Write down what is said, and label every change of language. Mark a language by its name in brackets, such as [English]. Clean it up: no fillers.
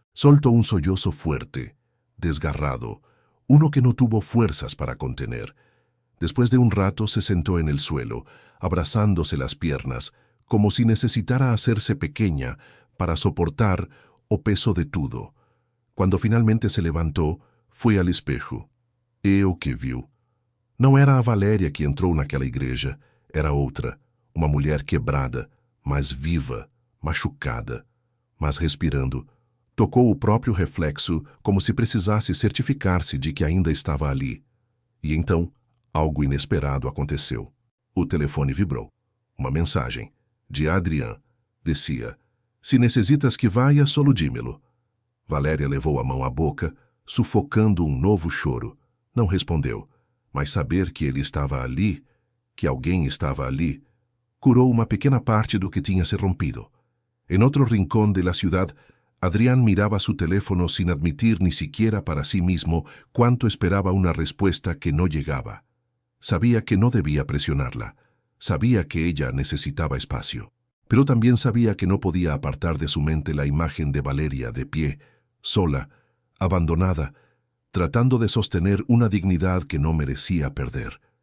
[Spanish] Soltó un sollozo fuerte, desgarrado, uno que no tuvo fuerzas para contener. Después de un rato se sentó en el suelo, abrazándose las piernas, como si necesitara hacerse pequeña para soportar [Portuguese] o peso [Spanish] de todo. Cuando finalmente se levantó, fue al espejo. [Portuguese] E o que viu? Não era a Valéria que entrou naquela igreja, era outra, uma mulher quebrada, mas viva, machucada, mas respirando. Tocou o próprio reflexo como se precisasse certificar-se de que ainda estava ali. E então, algo inesperado aconteceu. O telefone vibrou. Uma mensagem, de Adrián, [Spanish] decía: «Se necessitas que vaya, solo dímelo». [Portuguese] Valéria levou a mão à boca, sufocando um novo choro. Não respondeu, mas saber que ele estava ali, que alguém estava ali, curou uma pequena parte do que tinha se rompido. [Spanish] En otro rincón de la ciudad, Adrián miraba su teléfono sin admitir ni siquiera para sí mismo cuánto esperaba una respuesta que no llegaba. Sabía que no debía presionarla. Sabía que ella necesitaba espacio. Pero también sabía que no podía apartar de su mente la imagen de Valeria de pie, sola, abandonada, tratando de sostener una dignidad que no merecía perder.